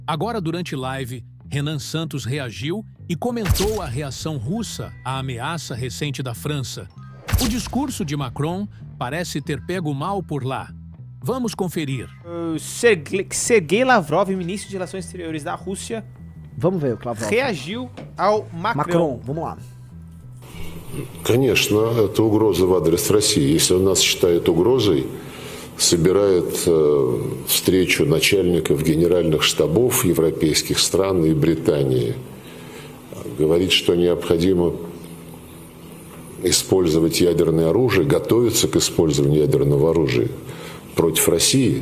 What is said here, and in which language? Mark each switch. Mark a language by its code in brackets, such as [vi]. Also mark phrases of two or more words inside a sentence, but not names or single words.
[pt] Agora, durante live, Renan Santos reagiu e comentou a reação russa à ameaça recente da França. O discurso de Macron parece ter pego mal por lá. Vamos conferir. Sergei Lavrov, ministro de Relações Exteriores da Rússia, Vamos ver o Lavrov. reagiu ao Macron. Macron, vamos lá. [ru] Конечно, это угроза в адрес России. Если он нас считает угрозой, собирает встречу начальников генеральных штабов европейских стран и Британии. Говорит, что необходимо использовать ядерное оружие, готовиться к использованию ядерного оружия против России.